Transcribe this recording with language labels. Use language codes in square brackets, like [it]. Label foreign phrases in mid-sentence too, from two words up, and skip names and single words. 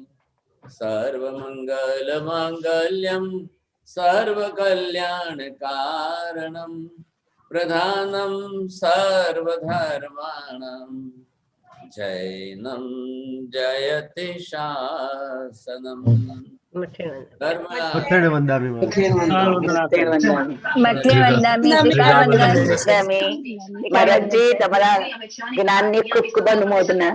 [sa] सर्वमंगलमांगल्यं सर्वकल्याणकारणं प्रधानं सर्वधर्माणां जैनं जयति शासनम् [pra] मठे मथेण वंदामि મઠે વંદામી ત્રિકાળ વંદામી [gu] સ્વામી મહારાજજી તમારા જ્ઞાનની ખૂબ ખૂબ અનુમોદના